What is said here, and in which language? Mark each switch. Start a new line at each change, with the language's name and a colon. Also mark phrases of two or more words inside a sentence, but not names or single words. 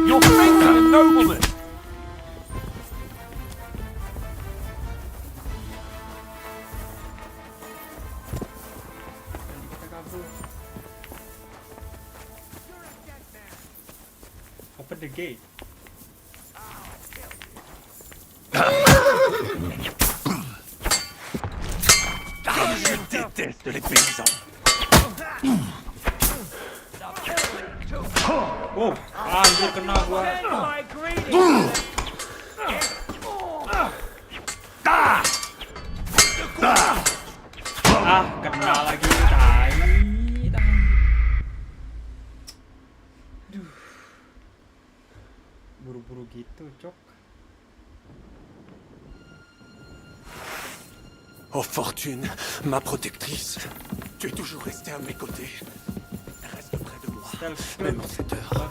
English: You're facing a nobleman. Open the gate.
French: Je déteste les paysans.
Indonesian: Oh, anjir kena gua. Kena lagi tai. Aduh. Buru-buru gitu, Cok.
French: Oh, fortune, ma protectrice. Tu es toujours resté à mes côtés. Reste près de moi, même en cette heure.